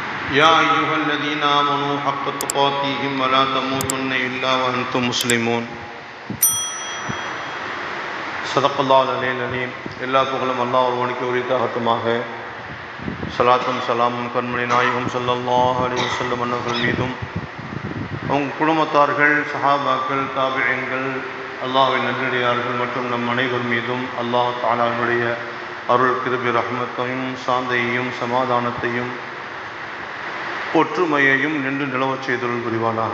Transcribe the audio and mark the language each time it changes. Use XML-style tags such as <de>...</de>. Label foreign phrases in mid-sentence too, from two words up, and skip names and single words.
<ar>يا أيها الذين آمنوا حق تقاته ولا تموتن إلا وأنتم مسلمون صدق الله العلي العليم.</ar> <ta>எல்லா புகழும் அல்லாஹ் ஒருவனுக்கு உரித்தாகட்டுமாக. ஸலாத்தும் ஸலாமும் கண்மணி நாயகம்</ta> <ar>صلى الله عليه وسلم</ar> <ta>அன்னவர்கள் மீதும் அவங்க குடும்பத்தார்கள், சஹாபாக்கள், தாபிஈன்கள், அல்லாஹ்வின் நல்லடியார்கள் மற்றும் நம் அனைவர் மீதும்</ta> <ar>الله تعالى</ar> <ta>அருள், கிருபை, ரஹ்மத்தையும் சாந்தையையும் சமாதானத்தையும் ஒற்றுமையையும் நின்று நிலவச் செய்தொருள் புரிவானாக.</ta>